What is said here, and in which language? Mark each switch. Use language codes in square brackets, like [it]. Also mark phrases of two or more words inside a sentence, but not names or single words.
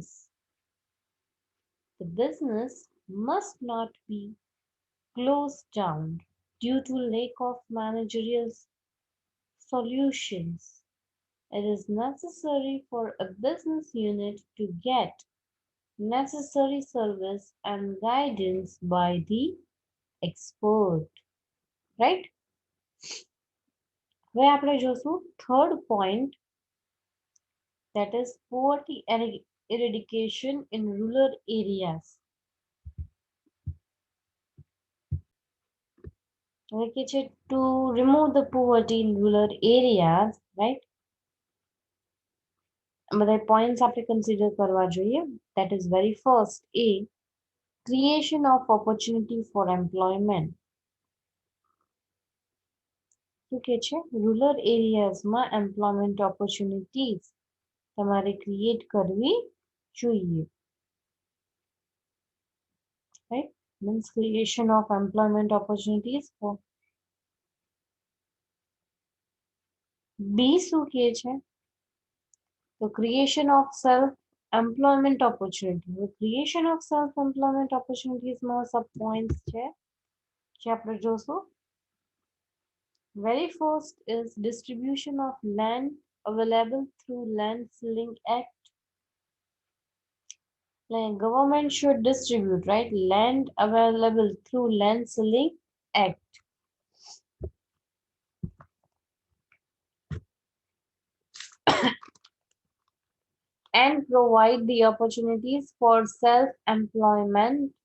[en] The business must not be closed down due to lack of managerial solutions. It is necessary for a business unit to get necessary service and guidance by the expert. Right? [gu] હવે આપણે જોશું [en] third point, that is poverty eradication in rural areas. Okay, to remove the poverty in rural areas, right? [gu] બધા points આપણે consider કરવા જોઈએ. [en] That is very first, A, creation of opportunity for employment. [gu] શું કે છે? [en] rural areasમાં employment opportunities [gu] તમારે ક્રિએટ કરવી જોઈએ. [en] Right? Means creation of employment opportunities for B [gu] શું કે છે? [en] તો creation of self employment opportunity. The creation of self employment opportunities માં sub points [gu] છે જે આપણે જોશું. [en] Very first is distribution of land available through Land Ceiling Act. Like government should distribute, right, land available through Land Ceiling Act. And provide the opportunities for self-employment.